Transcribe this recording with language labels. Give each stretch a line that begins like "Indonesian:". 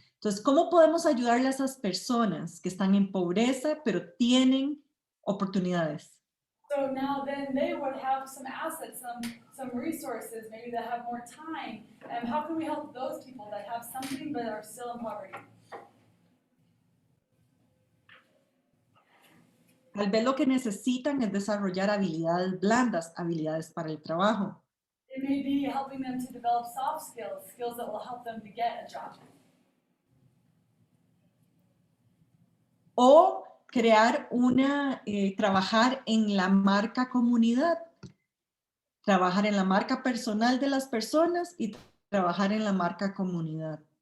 Spanish: Entonces, ¿cómo podemos ayudarle a esas personas que están en pobreza, pero tienen oportunidades?
English: So now then they would have some assets, some resources, maybe they have more time. And how can we help those people that have something but are still in poverty?
Spanish: Tal vez lo que necesitan es desarrollar habilidades blandas, habilidades para el trabajo.
English: It may be helping them to develop soft skills, skills that will help them to get a job.
Spanish: O crear trabajar en la marca comunidad, trabajar en la marca personal de las personas y trabajar en la marca comunidad.